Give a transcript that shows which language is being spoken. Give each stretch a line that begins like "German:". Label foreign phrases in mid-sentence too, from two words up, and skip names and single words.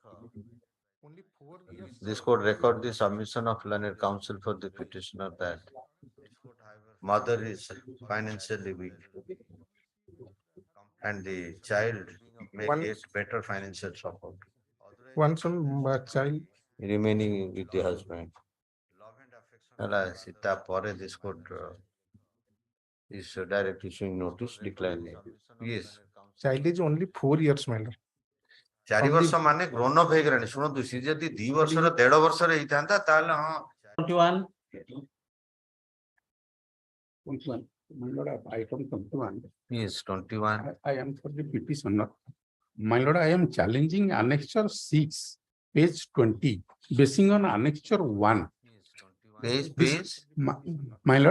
English: This court record the submission of learned counsel for the petitioner that mother is financially weak and the child may get better financial support. One child remaining with the husband. This court is direct issuing notice declining. Yes. Child is only 4 years, my lord.
Odia: 4 ବର୍ଷ ମାନେ
English: grown up
Odia: ହେଇଗଲାଣି ଶୁଣନ୍ତୁ ସି ଯଦି 2 ବର୍ଷର 1.5 ବର୍ଷର ହେଇଥାନ୍ତା ତାହେଲେ ହଁ
English: 21 21. My lord, item 21. Yes, 21. I am for the petitioner. My lord, I am challenging annexure 6, page 20, basing on annexure 1. Page. My lord,